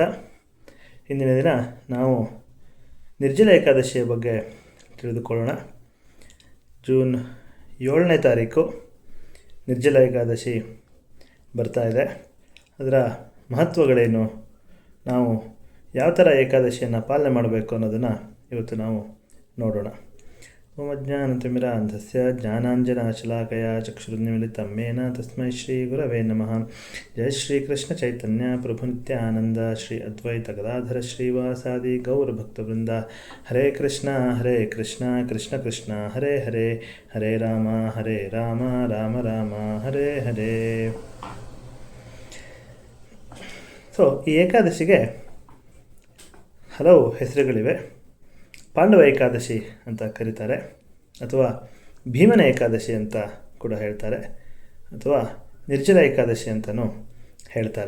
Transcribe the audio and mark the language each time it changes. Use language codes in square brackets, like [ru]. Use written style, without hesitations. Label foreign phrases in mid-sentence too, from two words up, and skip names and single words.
[kn] ಇಂದಿನ ದಿನ ನಾವು ನಿರ್ಜಲ ಏಕಾದಶಿಯ ಬಗ್ಗೆ ತಿಳಿದುಕೊಳ್ಳೋಣ. ಜೂನ್ 7ನೇ ತಾರೀಕು ನಿರ್ಜಲ ಏಕಾದಶಿ ಬರ್ತಾ ಇದೆ. ಅದರ ಮಹತ್ವಗಳೇನು, ನಾವು ಯಾವ ಥರ ಏಕಾದಶಿಯನ್ನು ಪಾಲನೆ ಮಾಡಬೇಕು ಅನ್ನೋದನ್ನು ಇವತ್ತು ನಾವು ನೋಡೋಣ. [sa] ಓಂ ಅಜ್ಞಾನತಿಮಿರಾಂಧಸ್ಯ ಜ್ಞಾನಾಂಜನಶಲಾಕಯ ಚಕ್ಷುರುನ್ಮಿಲಿತಂ ಯೇನ ತಸ್ಮೈ ಶ್ರೀ ಗುರವೇ ನಮಃ. ಜಯ ಶ್ರೀ ಕೃಷ್ಣ ಚೈತನ್ಯ ಪ್ರಭು ನಿತ್ಯಾನಂದ ಶ್ರೀ ಅದ್ವೈತ ಗದಾಧರ ಶ್ರೀವಾಸಾದಿ ಗೌರಭಕ್ತವೃಂದ. ಹರೇ ಕೃಷ್ಣ ಕೃಷ್ಣ ಕೃಷ್ಣ ಹರೇ ಹರೇ, ಹರೇ ರಾಮ ರಾಮ ರಾಮ ಹರೇ ಹರೇ. [kn] ಈ ಏಕಾದಶಿಗೆ ಹಲವು ಹೆಸರುಗಳಿವೆ. ಪಾಂಡವ ಏಕಾದಶಿ ಅಂತ ಕರೀತಾರೆ, ಅಥವಾ ಭೀಮನ ಏಕಾದಶಿ ಅಂತ ಕೂಡ ಹೇಳ್ತಾರೆ, ಅಥವಾ ನಿರ್ಜಲ ಏಕಾದಶಿ ಅಂತಲೂ ಹೇಳ್ತಾರೆ.